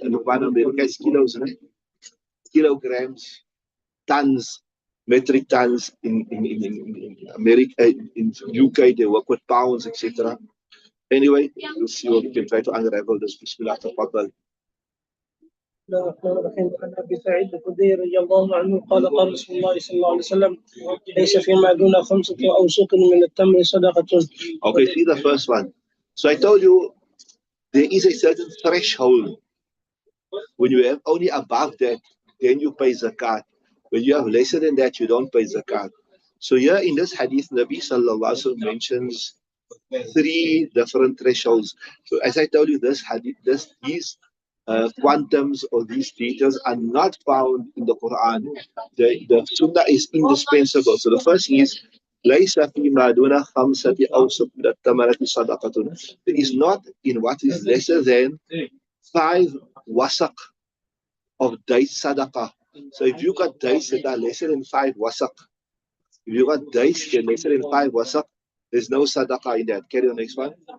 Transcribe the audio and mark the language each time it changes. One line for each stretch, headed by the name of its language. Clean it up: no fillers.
English: America is kilos, kilograms, tons, metric tons. In America, in UK, they work with pounds, etc. Anyway, we'll see what we can try to unravel this.
Arabic: Bismillah, tafadhal. بسم الله الرحمن الرحيم. عن ابي سعيد الخدري رضي الله عنه قال قال رسول الله صلى الله عليه وسلم ليس فيما دون 5 أوسق من التمر صدقة.
English: Okay, see the first one. So I told you there is a certain threshold. When you have only above that, then you pay zakat. When you have lesser than that, you don't pay zakat. So here in this hadith, Nabi sallallahu alaihi wasallam mentions 3 different thresholds. So as I told you, this hadith, these quantums or these details are not found in the Quran. The Sunnah is indispensable. So the first is
Arabic: ليس فيما دون 5 أوسق من التمرة صدقة.
English: There is not in what is lesser than 5 wasaq of dates sadaqah. So if you got dates that are lesser than 5 wasaq, if you got dates that are lesser than 5 wasaq, there's no sadaqah in that. Carry on, next one.